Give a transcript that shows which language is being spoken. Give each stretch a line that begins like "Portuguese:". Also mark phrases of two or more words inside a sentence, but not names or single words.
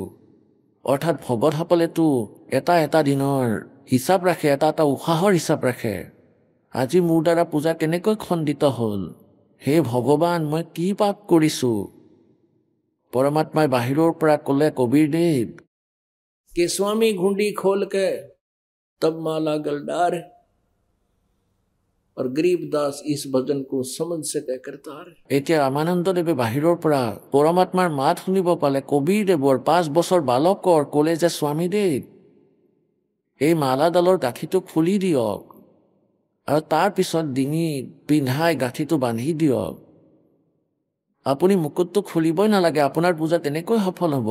Assamese: অৰ্থাৎ ভগতসকলেতো এটা এটা দিনৰ হিচাপ ৰাখে, এটা এটা উশাহৰ হিচাপ ৰাখে। আজি মোৰ দ্বাৰা পূজা কেনেকৈ খণ্ডিত হ'ল, হে ভগৱান মই কি পাপ কৰিছোঁ? পৰমাত্মাই বাহিৰৰ পৰা ক'লে কবীৰদেৱ
Hindi: कि स्वामी घुंडी खोल के तब माला गलडार और गरीबदास इस भजन को समझ सके करतार।
Assamese: এতিয়া ৰামানন্দদেৱে বাহিৰৰ পৰা পৰমাত্মাৰ মাত শুনিব পালে। কবীৰদেৱৰ 5 বছৰ বালকৰ ক'লে যে স্বামীদেৱ এই মালাডালৰ গাঁঠিটো খুলি দিয়ক আৰু তাৰ পিছত ডিঙিত পিন্ধাই গাঁঠিটো বান্ধি দিয়ক। আপুনি মুকুটটো খুলিবই নালাগে, আপোনাৰ পূজা তেনেকৈ সফল হ'ব।